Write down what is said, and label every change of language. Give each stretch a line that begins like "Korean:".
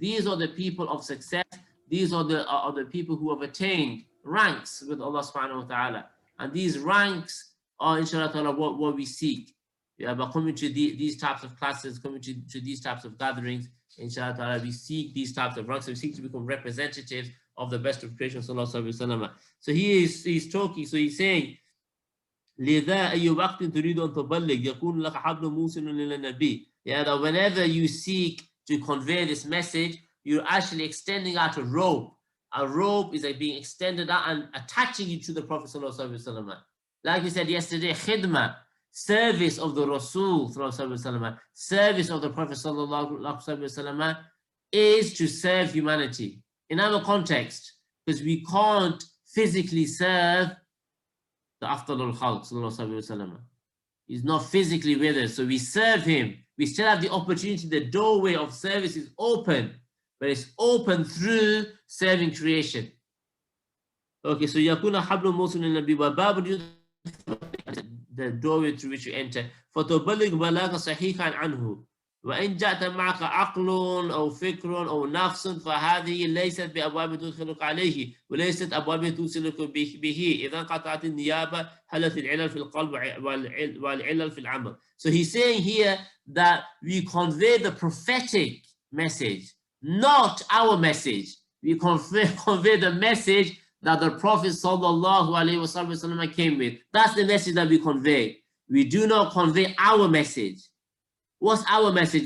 English: These are the people of success. These are the people who have attained ranks with Allah subhanahu wa ta'ala. And these ranks are, inshallah ta'ala, what we seek. Yeah, but coming to these types of classes, coming to these types of gatherings, inshallah ta'ala, we seek these types of ranks. We seek to become representatives of the best of creation, sallallahu alaihi wasallam. So he's talking, so he's saying,
Arabic: لذا أي وقت تريد أن تبلغ يكون لك حبل موصل للنبي.
English: Yeah, that whenever you seek to convey this message, you're actually extending out a rope. A rope is like being extended out and attaching you to the Prophet sallallahu alaihi wasallam. Like we said yesterday, khidmah, service of the Rasul sallallahu alaihi wasallam, service of the Prophet sallallahu alaihi wasallam is to serve humanity. In our context, because we can't physically serve the Afdal al-Khalq sallallahu alaihi wasallam. He's not physically with us, so we serve him. We still have the opportunity. The doorway of service is open, but it's open through serving creation. Okay, so
Arabic: yakuna hablum mawsun lin-nabi wa babun,
English: the doorway through which you enter.
Arabic: فَتُبَلِّغْ بَلَاغًا صَحِيحًا عَنْهُ وَإِنْ جَاءَ مَعَكَ عَقْلٌ أَوْ فِكْرٌ أَوْ نَفْسٌ فَهَذِهِ لَيْسَتْ بِأَبْوَابٍ تُدْخِلُكَ عَلَيْهِ وَلَيْسَتْ أَبْوَابٍ تُوصِلُكَ بِهِ إِذَا انقطعت النيابة حلت العلل في القلب والعلل في العمل.
English: So he's saying here that we convey the prophetic message, not our message. We convey the message that the Prophet sallallahu alaihi wasallam came with. That's the message that we convey. We do not convey our message. What's our message?